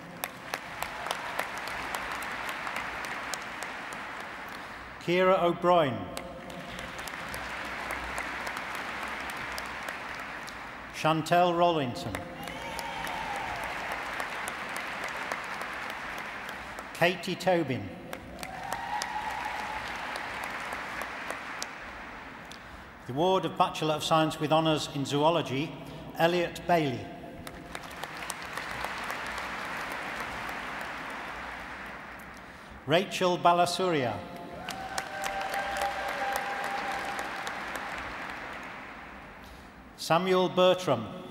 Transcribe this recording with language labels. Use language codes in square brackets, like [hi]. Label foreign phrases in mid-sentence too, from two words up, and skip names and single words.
[en] Ciara O'Brien. Chantelle Rollinson. Katie Tobin. The award of Bachelor of Science with Honours in Zoology, Elliot Bailey. Rachel Balasuria. Samuel Bertram.